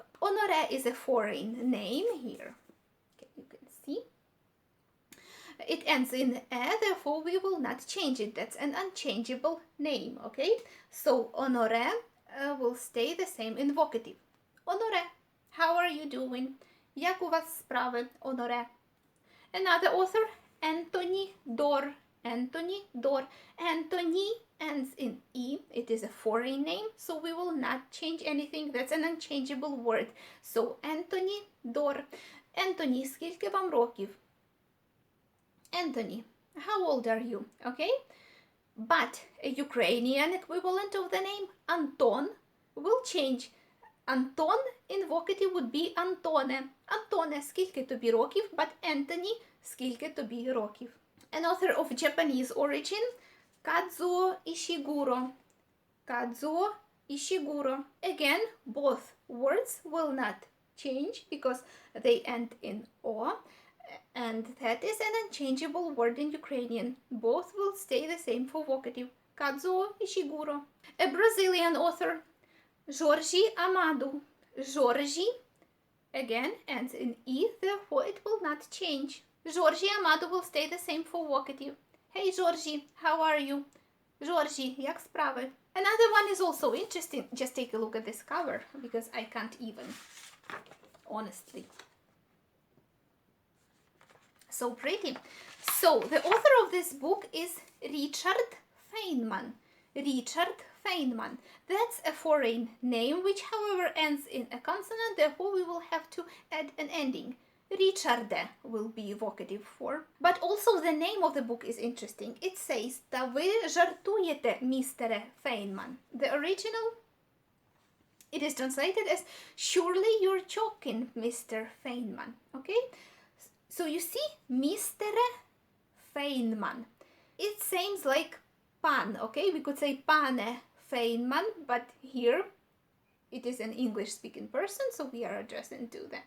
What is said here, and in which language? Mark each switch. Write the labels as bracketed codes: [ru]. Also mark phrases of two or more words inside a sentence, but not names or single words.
[en] Honoré is a foreign name here. Okay, you can see. It ends in E, therefore we will not change it. That's an unchangeable name, okay? So, Honoré will stay the same in vocative. Honoré, how are you doing? [uk] Як у вас справи, Honoré? [en] Another author, Anthony Doerr. Anthony Doerr. Anthony ends in E. It is a foreign name, so we will not change anything. That's an unchangeable word. So, Anthony Doerr. Anthony, [uk] скільки вам років? [en] Anthony, how old are you? Okay? But a Ukrainian equivalent of the name, Anton, will change. Anton in vocative would be Антоне. [uk] Антоне, скільки тобі років, [en] but Anthony, [uk] скільки тобі років. [en] An author of Japanese origin, Kazuo Ishiguro. Kazuo Ishiguro. Again, both words will not change because they end in O, and that is an unchangeable word in Ukrainian. Both will stay the same for vocative. Kazuo Ishiguro. A Brazilian author, Jorge Amado. Jorge, again, ends in E, therefore it will not change. Jorge Amado will stay the same for vocative. Hey Jorge, how are you? Jorge, [uk] як справи? [en] Another one is also interesting. Just take a look at this cover, because I can't even, honestly. So pretty. So, the author of this book is Richard Feynman. Richard Feynman. That's a foreign name, which however ends in a consonant, therefore we will have to add an ending. Richarde will be vocative form. But also the name of the book is interesting. It says, [uk] Та ви жартуєте, містере Feynman. [en] The original, it is translated as, surely you're joking, Mr. Feynman. Okay? So you see, Mr. Feynman. It sounds like pan, okay? We could say pane Feynman, but here it is an English-speaking person, so we are addressing to them.